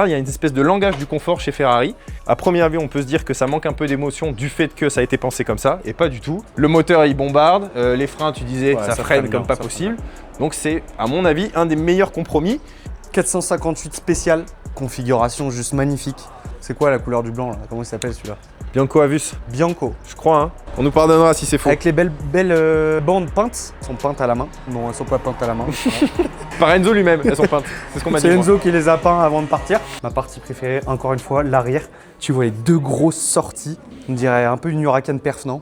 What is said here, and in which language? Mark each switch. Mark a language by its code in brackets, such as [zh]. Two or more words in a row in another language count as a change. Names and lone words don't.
[fr] Il y a une espèce de langage du confort chez Ferrari. À première vue on peut se dire que ça manque un peu d'émotion du fait que ça a été pensé comme ça et pas du tout. Le moteur il bombarde, les freins tu disais ça freine comme pas possible. Donc c'est à mon avis un des meilleurs compromis. 458 spécial, configuration juste magnifique. C'est quoi la couleur du blanc là? Comment il s'appelle celui-là? Bianco Avus. Bianco. Je crois, hein. On nous pardonnera si c'est faux. Avec les belles bandes peintes. Elles sont peintes à la main. Non, elles sont pas peintes à la main. Par Enzo lui-même, elles sont peintes. C'est ce qu'on m'a dit. C'est Enzo qui les a peints avant de partir. Ma partie préférée, encore une fois, l'arrière. Tu vois les deux grosses sorties. On dirait un peu une Huracan Perf, non?